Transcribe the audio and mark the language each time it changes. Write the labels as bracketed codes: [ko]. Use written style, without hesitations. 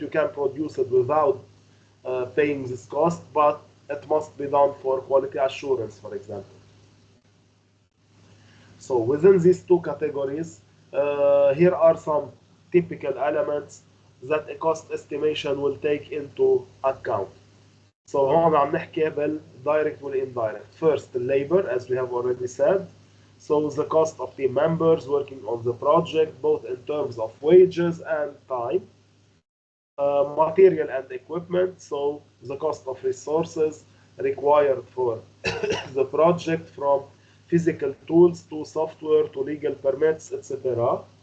[en] You can produce it without paying this cost, but it must be done for quality assurance, for example. So within these two categories, here are some typical elements that a cost estimation will take into account. So [ar] هون عم نحكي بالdirect والindirect. [en] First, the labor, as we have already said. So the cost of team members working on the project, both in terms of wages and time. Material and equipment, so the cost of resources required for the project, from physical tools to software to legal permits, etc.